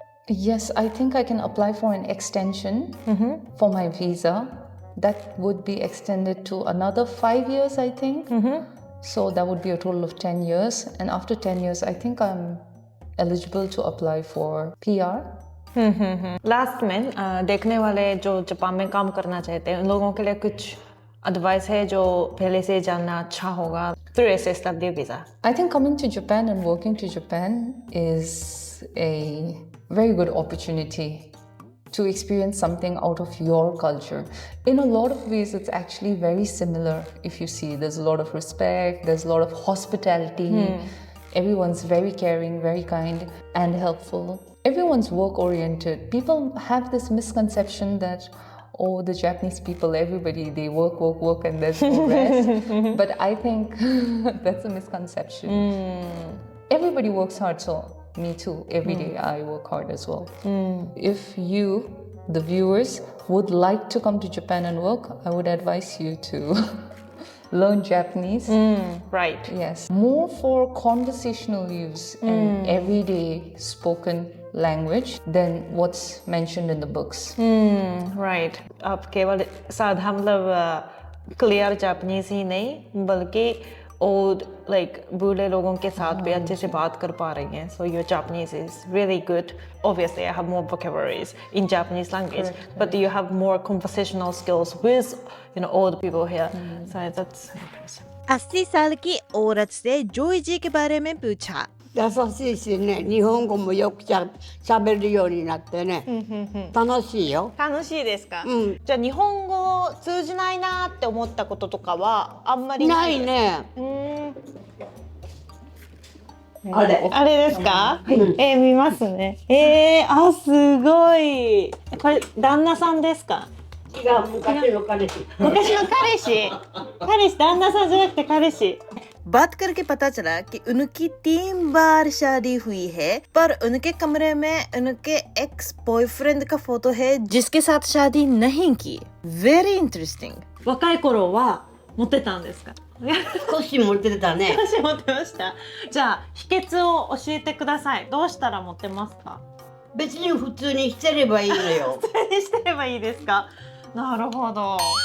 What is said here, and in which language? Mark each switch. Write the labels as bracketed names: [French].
[English] Yes, I think I can apply for an extension for my visa. That would be extended to another 5 years, I think. So that would be a total of 10 years. And after 10 years, I think I'm eligible to apply for PR. [Hindi] Last में देखने वाले जो Japan में काम करना चाहते हैं उन लोगों के लिए कुछ एडवाइस है जो पहले से जानना अच्छा होगा [English] through SSW visa? I think coming to Japan and working to Japan is a very good opportunity to experience something out of your culture. In a lot of ways, it's actually very similar. If you see, there's a lot of respect, there's a lot of hospitality. Everyone's very caring, very kind, and helpful. Everyone's work-oriented. People have this misconception that, oh, the Japanese people, everybody, they work, work, work, and there's no rest. But I think that's a misconception. Everybody works hard, so me too. Every day I work hard as well. If you, the viewers, would like to come to Japan and work, I would advise you to learn Japanese. Right. Yes, more for conversational use and everyday spoken language than what's mentioned in the books. Right. [Hindi] आप केवल साधा मतलब clear Japanese ही नहीं बल्कि [English] old like [Hindi] बूढ़े लोगों के साथ भी अच्छे से बात कर पा रही हैं. [English] So your Japanese is really good. Obviously, I have more vocabularies in Japanese language, but you have more conversational skills with old people here. So that's impressive. [Hindi] 80 साल की औरत से जोई जी के बारे में पूछा. [Japanese] 優しいしね、日本語もよくしゃべるようになってね、楽しいよ。楽しいですか？じゃあ日本語通じないなって思ったこととかはあんまりないね。あれ。あれですか？見ますね。あ、すごい。これ旦那さんですか？違う、昔の彼氏。昔の彼氏。彼氏、旦那さんじゃなくて彼氏。 [Hindi] बात करके पता चला कि उनकी 3 बार शादी हुई है, पर उनके कमरे में उनके एक्स बॉयफ्रेंड का फोटो है जिसके साथ शादी नहीं की. [English] Very interesting. [Japanese] 若い頃はモテたんですか？少し持ってたね。私モテました。じゃあ秘訣を教えてください。どうしたらモテますか？別に普通にしてればいいのよ。普通にしてればいいですか？なるほど。